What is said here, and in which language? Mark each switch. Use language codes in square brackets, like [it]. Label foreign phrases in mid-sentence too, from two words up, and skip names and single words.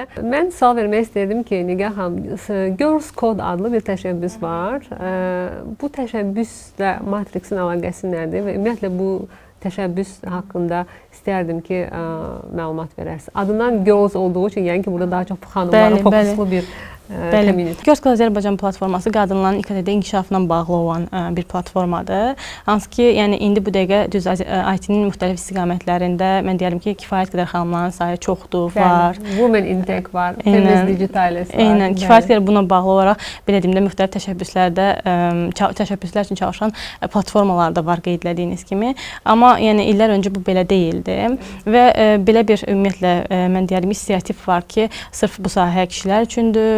[az] Mən sual vermək istəyirdim ki, Nigar xanım, Girls Code adlı bir təşəbbüs var. Bu təşəbbüslə Matrixin əlaqəsi nədir və ümumiyyətlə bu təşəbbüs haqqında istərdim ki, məlumat verərsiniz. Adından Girls olduğu üçün, yəni ki, burada daha çox xanımlara fokuslu bir community. Girls Code Azərbaycan platforması qadınların İKT-də inkişafına bağlı olan bir platformadır. Hansı ki, yəni indi bu dəqiqə düz IT-nin müxtəlif istiqamətlərində mən deyərəm ki, kifayət qədər xanımların sayı çoxdur, var. Women in Tech var, Feminist Digitalis var. Eynən, kifayət qədər buna bağlı olaraq belə deyim də müxtəlif təşəbbüslər üçün çalışan platformalar da var qeydlədiyiniz kimi. Amma yəni illər öncə bu belə deyildi və belə bir ümumiyyətlə mən deyərəm inisiativ var ki, sırf bu sahəyə kişilər üçündür.